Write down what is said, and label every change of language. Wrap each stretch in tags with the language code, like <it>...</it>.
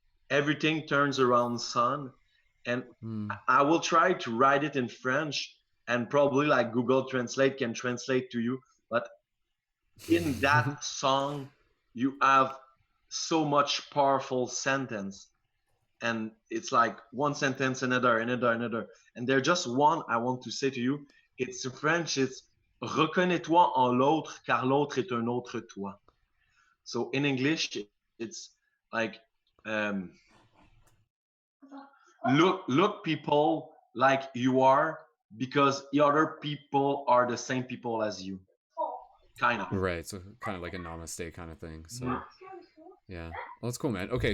<en>Everything turns around sun. And I will try to write it in French, and probably like Google Translate can translate to you. But in that song, you have so much powerful sentence, and it's like one sentence, another, and there's just one I want to say to you. It's in French.</en> <fr>It's reconnais-toi en l'autre, car l'autre est un autre toi.</fr> <en>So in English, it's like look people like you are, because the other people are the same people as you. Kind of. Right. So kind of like a namaste kind of thing. So yeah. Well, that's cool, man. Okay.</en>